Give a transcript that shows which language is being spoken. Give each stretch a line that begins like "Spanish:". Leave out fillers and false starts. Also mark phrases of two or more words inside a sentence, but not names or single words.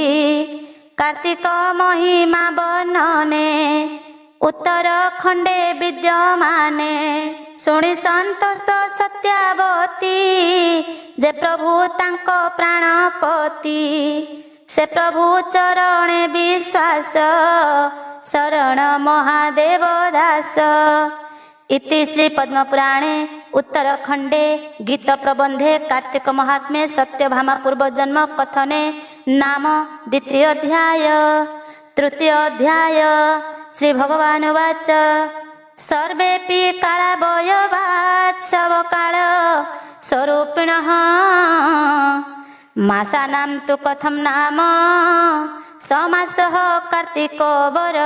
Odia: କାର୍ତ୍ତିକ ମହିମା ବର୍ଣ୍ଣନେ, ଉତ୍ତରଖଣ୍ଡେ ବିଦ୍ୟମାନେ। ଶୁଣି ସନ୍ତୋଷ ସତ୍ୟାବତୀ, ଯେ ପ୍ରଭୁ ତାଙ୍କ ପ୍ରାଣପତି। ସେ ପ୍ରଭୁ ଚରଣେ ବିଶ୍ୱାସ, ଶରଣ ମହାଦେବ ଦାସ।
Sanskrit: इति श्री पद्मपुराणे उत्तरखंडे गीत प्रबंधे कार्तिक महात्म्ये सत्यभामा पूर्व जन्म कथने नाम द्वितीय अध्याय। तृतीय अध्याय श्री भगवान उवाच सर्वेपि कालवयवात् शवकाल स्वरूपिणः मासानां तु कथं नाम समासः कार्तिको वर।